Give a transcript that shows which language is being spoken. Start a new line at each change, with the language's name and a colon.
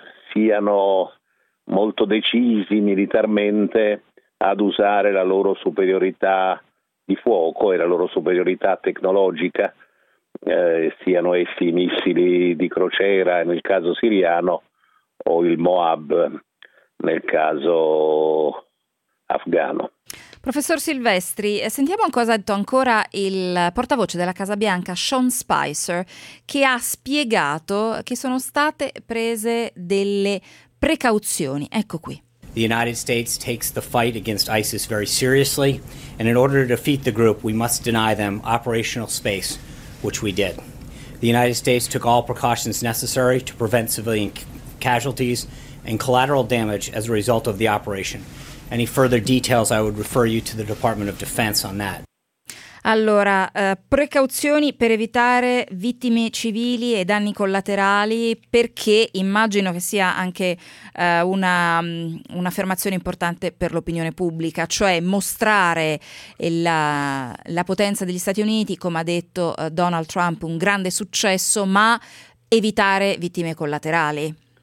Italian: siano molto decisi militarmente ad usare la loro superiorità di fuoco e la loro superiorità tecnologica, siano essi i missili di crociera nel caso siriano o il Moab nel caso afghano. Professor Silvestri, sentiamo cosa ha detto ancora il portavoce della Casa Bianca, Sean Spicer, che ha spiegato che sono state prese delle precauzioni. Ecco qui.
English: The United States takes the fight against ISIS very seriously, and in order to defeat the group, we must deny them operational space, which we did. The United States took all precautions necessary to prevent civilian casualties and collateral damage as a result of the operation. Any further details, I would refer you to the Department of Defense on that.
Italian: Allora, precauzioni per evitare vittime civili e danni collaterali, perché immagino che sia anche un'affermazione importante per l'opinione pubblica, cioè mostrare la potenza degli Stati Uniti, come ha detto Donald Trump, un grande successo, ma evitare vittime collaterali.